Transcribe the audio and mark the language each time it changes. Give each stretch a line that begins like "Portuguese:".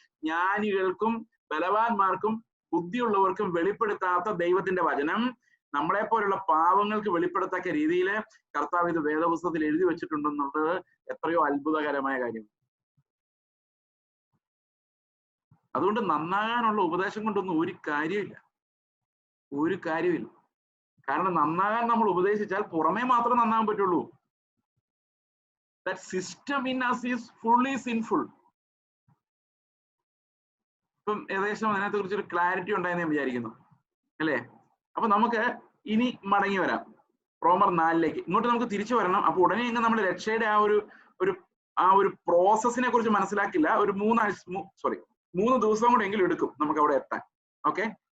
Malayalam: ജ്ഞാനികൾക്കും ബലവാന്മാർക്കും ബുദ്ധിയുള്ളവർക്കും വെളിപ്പെടുത്താത്ത ദൈവത്തിന്റെ വചനം നമ്മളെ പോലുള്ള പാവങ്ങൾക്ക് വെളിപ്പെടുത്തക്ക രീതിയിൽ കർത്താവ് ഇത് വേദപുസ്തകത്തിൽ എഴുതി വെച്ചിട്ടുണ്ടെന്നുള്ളത് എത്രയോ അത്ഭുതകരമായ കാര്യം. അതുകൊണ്ട് നന്നാകാനുള്ള ഉപദേശം കൊണ്ടൊന്നും ഒരു കാര്യമില്ല. കാരണം നന്നാകാൻ നമ്മൾ ഉപദേശിച്ചാൽ പുറമേ മാത്രം നന്നാകാൻ പറ്റുള്ളൂ.
English: That system in us is fully sinful.
Malayalam: ഇപ്പം ഏകദേശം അതിനകത്തെ കുറിച്ചൊരു ക്ലാരിറ്റി ഉണ്ടായെന്ന് ഞാൻ വിചാരിക്കുന്നു, അല്ലേ? അപ്പൊ നമുക്ക് ഇനി മടങ്ങി വരാം റോമർ 4 ഇങ്ങോട്ട് നമുക്ക് തിരിച്ചു വരണം. അപ്പൊ ഉടനെ ഇങ്ങ് നമ്മൾ രക്ഷയുടെ ആ ഒരു പ്രോസസ്സിനെ കുറിച്ച് മനസ്സിലാക്കില്ല. ഒരു 3 ദിവസം കൂടെ എങ്കിലും എടുക്കും നമുക്ക് അവിടെ എത്താൻ. ഓക്കെ,